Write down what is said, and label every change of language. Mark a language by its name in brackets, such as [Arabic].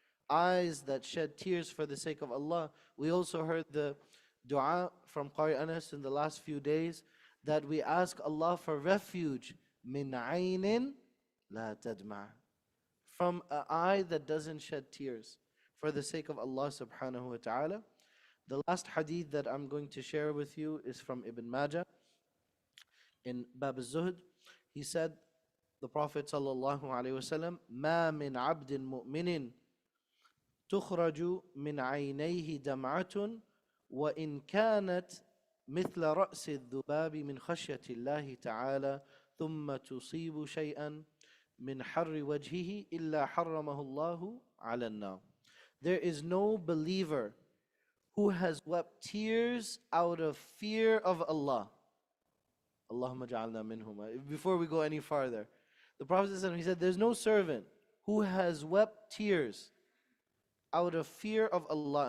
[English] Eyes that shed tears for the sake of Allah. We also heard the dua from Qari Anas in the last few days, that we ask Allah for refuge [Arabic] min aynin la tadma', [English] from an eye that doesn't shed tears, for the sake of Allah subhanahu wa ta'ala. The last hadith that I'm going to share with you is from Ibn Majah in Bab al-Zuhd. He said, the Prophet sallallahu alaihi wasallam, [Arabic] ما من عبد مؤمن تخرج من عينيه دمعة وإن كانت مثل رأس الذباب من خشية الله تعالى ثم تصيب شيئا من حر وجهه إلا حرمه الله على النار. [English] There is no believer who has wept tears out of fear of Allah. Allahumma ja'alna minhum. Before we go any farther, the Prophet he said, there's no servant who has wept tears out of fear of Allah.